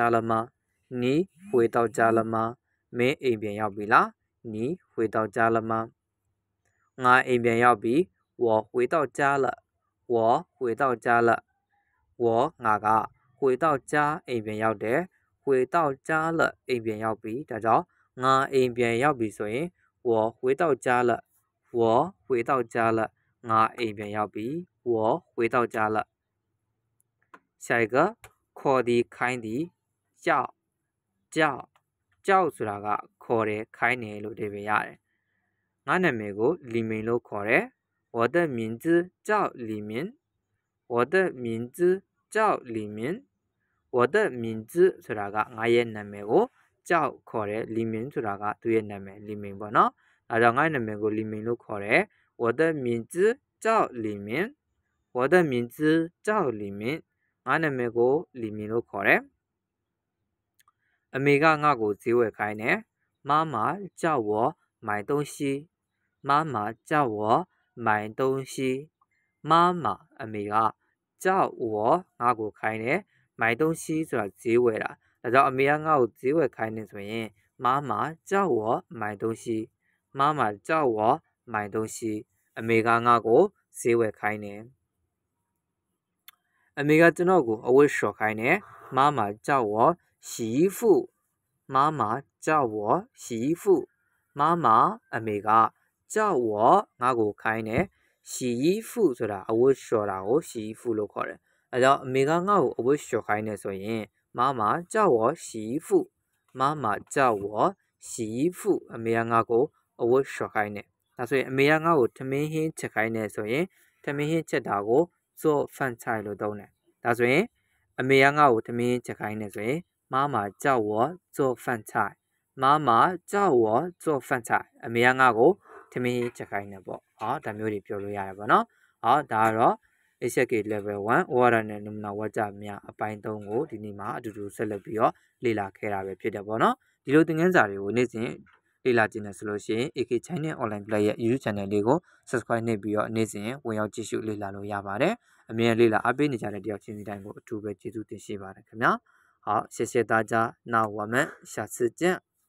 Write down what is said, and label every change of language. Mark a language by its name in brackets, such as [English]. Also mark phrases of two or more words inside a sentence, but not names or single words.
[Chinese] 了吗你回到家了吗 [Burmese] မင်းအိမ်ပြန်ရောက်ပြီလား [Chinese] 你回到家了吗 [Burmese] ငါအိမ်ပြန်ရောက်ပြီ [Chinese] 我回到家了我回到家了我ငါက回到家 [Burmese] အိမ်ပြန်ရောက်တယ် [Chinese] 回到家了 [Burmese] အိမ်ပြန်ရောက်ပြီဒါကြောင့်ငါအိမ်ပြန်ရောက်ပြီဆိုရင် [Chinese] 我回到家了我回到家了 [Burmese] ငါအိမ်ပြန်ရောက်ပြီ [Chinese] 我回到家了下一个 [Burmese] ခေါ်သည်ခိုင်းသည် [Chinese] 叫叫 [Burmese] ဆိုတာကခေါ်တယ်ခိုင်းတယ်လို့အဓိပ္ပာယ်ရတယ်ငါနာမည်ကိုလီမင်လို့ခေါ်တယ် [Chinese] 我的名字叫李明我的名字叫李明我的名字 [Burmese] ဆိုတာက ငါရဲ့နာမည်ကိုကြောက်ခေါ်တယ်လီမင်ဆိုတာကသူ့ရဲ့နာမည်လီမင်ပေါ့နော်ဒါကြောင့်ငါ့နာမည်ကိုလီမင်လို့ခေါ်တယ်我 [Chinese] 的名字叫李明我的名字叫李明 [Burmese] ငါနာမည်ကိုလီမင်လို့ခေါ်တယ်အမေက ငါ့ကိုဈေးဝယ်ခိုင်းတယ် [Chinese] 妈妈叫我买东西妈妈叫我买东西妈妈 [Burmese] အမေက [Chinese] 叫我 [Burmese] ငါ့ကိုခိုင်းတယ် [Chinese] 买东西 [Burmese] ဆိုတာဈေးဝယ်တာဒါကြောင့်အမေကငါ့ကိုဈေးဝယ်ခိုင်းနေဆိုရင် [Chinese] 妈妈叫我买东西妈妈叫我买东西 [Burmese] အမေကငါ့ကိုဈေးဝယ်ခိုင်းတယ် အမေကကျွန်တော်ကိုအဝတ်လျှော်ခိုင်းတယ် [Chinese] 妈妈叫我洗衣服妈妈叫我洗衣服妈妈 [Burmese] အမေက [Chinese] 叫我 [Burmese] ငါ့ကိုခိုင်းတယ် [Chinese] 洗衣服 [Burmese] ဆိုတာအဝတ်လျှော်တာကို [Chinese] 洗衣服 [Burmese] လို့ခေါ်တယ်အဲကြောင့်အမေကငါ့ကိုအဝတ်လျှော်ခိုင်းနေ ဆိုရင် [Chinese] 妈妈叫我洗衣服妈妈叫我洗衣服 [Burmese] အမေကငါ့ကိုအဝတ်လျှော်ခိုင်းတယ်ဒါဆိုရင်အမေကငါ့ကိုထမင်းဟင်းချက်ခိုင်းနေဆိုရင်ထမင်းဟင်းချက်တာ ကို [Chinese] 做饭菜 [Burmese] လို့သုံးတယ်ဒါဆိုရင်အမေကငါ့ကိုထမင်းချက်ခိုင်းနေဆိုရင် [Chinese] 妈妈叫我做饭菜妈妈叫我做饭菜 [Burmese] အမေကငါ့ကိုထမင်းချက်ခိုင်းနေပေါ့ဟောဒါမျိုးတွေပြောလို့ရတယ်ပေါ့နော်ဟောဒါကတော့ [English] HSK level 1 [Burmese] ORR နဲ့နမူနာဝါကျများအပိုင်း3ကိုဒီနေ့မှာအတူတူဆက်လက်ပြီးတော့လေ့လာခဲ့တာပဲဖြစ်တယ်ပေါ့နော်ဒီလိုသင်ခန်းစာတွေကိုနေ့စဉ်လေ့လာကြည့်နေဆိုလို့ရှိရင် AK Channel Online Play ရဲ့ YouTube Channel လေးကို Subscribe နှိပ်ပြီးတော့နေ့စဉ်ဝင်ရောက်ကြည့်ရှုလေ့လာလို့ရပါတယ်အမြဲလေ့လာအားပေးနေကြတဲ့တယောက်ချင်းစီတိုင်းကိုအထူးပဲကျေးဇူးတင်ရှိပါတယ်ခင်ဗျာ [Chinese] 好谢谢大家那我们下次见